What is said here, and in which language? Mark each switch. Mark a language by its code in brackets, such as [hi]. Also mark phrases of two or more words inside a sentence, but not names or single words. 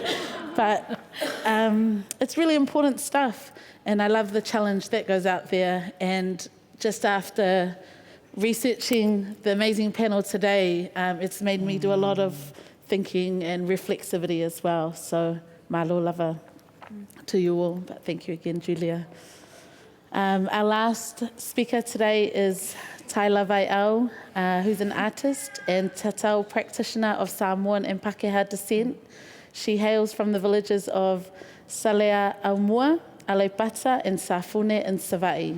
[en] But it's really important stuff, and I love the challenge that goes out there. And just after researching the amazing panel today, it's made me do a lot of thinking and reflexivity as well. So [sm] malo lava [en] to you all, but thank you again, Julia. Our last speaker today is Taila Vai'au, who's an artist and Tatau practitioner of Samoan and Pakeha descent. She hails from the villages of Salea Aumua, Aleipata, and Safune in Savaii.